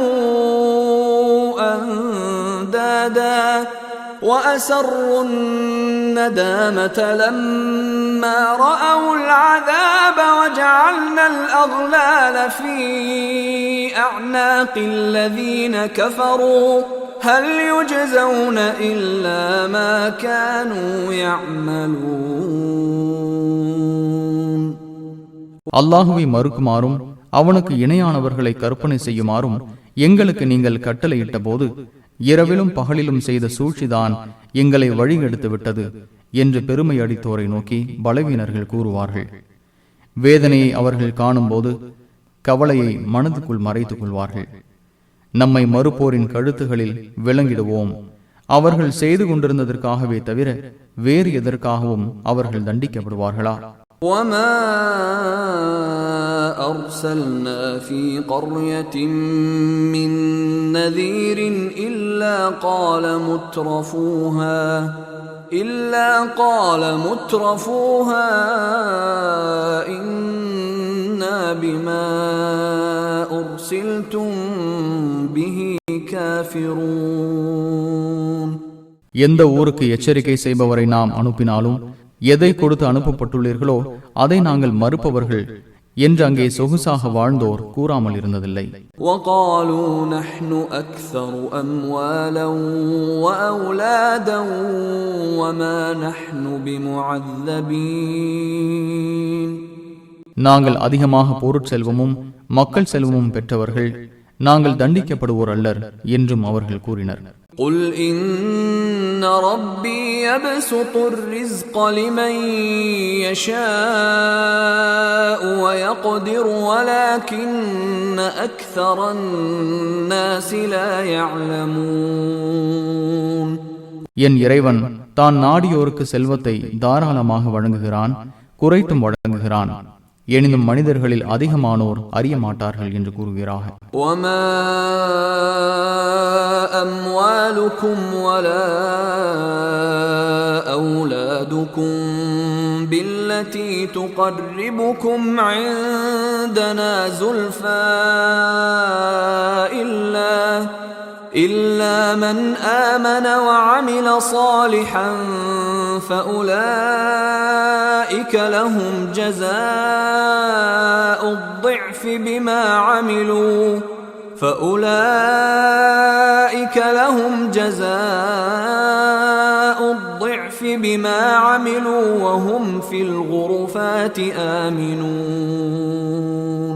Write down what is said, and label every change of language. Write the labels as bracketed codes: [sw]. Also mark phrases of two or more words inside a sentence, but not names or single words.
[ar] أندادا وأسروا الندامة لما رأوا العذاب وجعلنا الأغلال في أعناق الذين كفروا هل يجزون إلا ما كانوا يعملون. [ta] அல்லாஹுவை மறுக்குமாறும் அவனுக்கு இணையானவர்களை கற்பனை செய்யுமாறும் எங்களுக்கு நீங்கள் கட்டளையிட்ட போது இரவிலும் பகலிலும் செய்த சூழ்ச்சிதான் எங்களை வழிகெடுத்து விட்டது என்று பெருமை அடித்தோரை நோக்கி பலவீனர்கள் கூறுவார்கள். வேதனையை அவர்கள் காணும் போது கவலையை மனதுக்குள் மறைத்துக் கொள்வார்கள். நம்மை மறுப்போரின் கழுத்துகளில் விலங்கிடுவோம். அவர்கள் செய்து கொண்டிருந்ததற்காகவே தவிர வேறு எதற்காகவும் அவர்கள் தண்டிக்கப்படுவார்களா? [ar] وَمَا أَرْسَلْنَا فِي قَرْيَةٍ مِّن نَّذِيرٍ إِلَّا قَالَ مُتْرَفُوهَا إِنَّا بِمَا أُرْسِلْتُم بِهِ كَافِرُونَ. [ta] எந்த ஊருக்கு எச்சரிக்கை செய்பவரை நாம் அனுப்பினாலும் எதை கொடுத்து அனுப்பப்பட்டுள்ளீர்களோ அதை நாங்கள் மறுப்பவர்கள் என்று அங்கே சொகுசாக வாழ்ந்தோர் கூறாமல் இருந்ததில்லை. [ar] وَقَالُوا نَحْنُ أَكْثَرُ أَمْوَالًا وَأَوْلَادًا وَمَا نَحْنُ بِمُعَذَّبِينَ. [ta] நாங்கள் அதிகமாக பொருட்செல்வமும் மக்கள் செல்வமும் பெற்றவர்கள் நாங்கள் தண்டிக்கப்படுவோர் அல்லர் என்றும் அவர்கள் கூறினர். [ar] قل إن ربي يبسط الرزق لمن يشاء ويقدر ولكن أكثر الناس لا يعلمون. [ta] என் இறைவன் தான் நாடியோருக்கு செல்வத்தை தாராளமாக வழங்குகிறான், குறைத்தும் வழங்குகிறான். எனினும் மனிதர்களில் அதிகமானோர் அறிய மாட்டார்கள் என்று கூறுகிறார்கள். [ar] وَمَا أَمْوَالُكُمْ وَلَا أَوْلَادُكُمْ بِالَّتِي تُقَرِّبُكُمْ عِندَنَا زُلْفَى إِلَّا مَنْ آمَنَ وَعَمِلَ صَالِحًا فَأُولَئِكَ لَهُمْ جَزَاءُ الضِّعْفِ بِمَا عَمِلُوا وَهُمْ فِي الْغُرُفَاتِ آمِنُونَ.